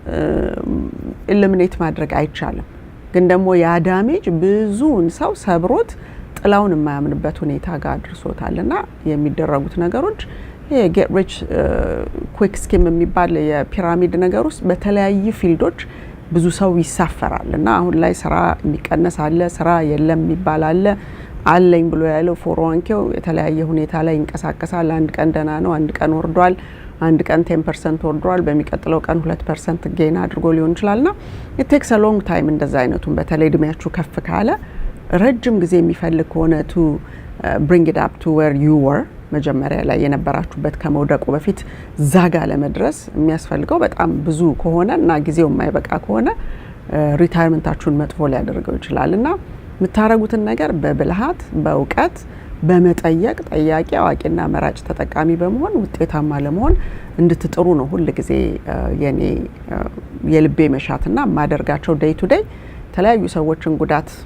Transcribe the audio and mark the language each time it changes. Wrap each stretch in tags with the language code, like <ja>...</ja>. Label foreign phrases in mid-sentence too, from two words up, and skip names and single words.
<am>ኢሊሚኔት ማድረግ አይቻልም። ግን ደግሞ ያ ዳሜጅ ብዙውን ሰው ሰብሮት ጥላውን የማያምንበት ሁኔታ ጋር አድርሶታልና የሚደረጉት ነገሮች</am> <en>get rich quick scheme</en> <am>የሚባል የፒራሚድ ነገር ውስጥ በተለያዩ ፊልዶች ብዙ ሰው ይሳፈራልና አሁን ላይ ስራ የሚቀነስ አለ፣ ስራ የለም የሚባል አለ። አለኝ ብሎ ያለው 401 የተለያየ ሁኔታ ላይ ይንቀሳቀሳል። አንድ ቀን ደህና ነው፣ አንድ ቀን ወርዷል። አንድ ቀን 10% ወርዷል በሚቀጥለው ቀን 2% ጌን አድርጎ ሊሆን ይችላልና</am> <en>it takes a long time</en> <am>እንደዛ አይነቱን በተለይ እድሜያችሁ ከፍ ካለ ረጅም ጊዜ የሚፈልግ ሆነ</am> <en>to bring it up to where you were</en> <am>መጀመሪያ ላይ የነበራችሁበት ከመውደቁ በፊት ዛጋ ለመድረስ የሚያስፈልገው በጣም ብዙ ከሆነና ጊዜው የማይበቃ ከሆነ ሪታይርመንታችሁን መጥፎ ሊያደርገው ይችላልና የምታረጉትን ነገር በብልሃት በእውቀት በመጠየቅ ጠያቂ አዋቂና መራጭ ተጠቃሚ በመሆን ውጤታማ ለመሆን እንድትጥሩ ነው ሁሉ ጊዜ የኔ የልቤ መሻትና ማደርጋቸው</am> <en>day to day</en> <am>ተለያዩ ሰዎችን ጉዳት</am>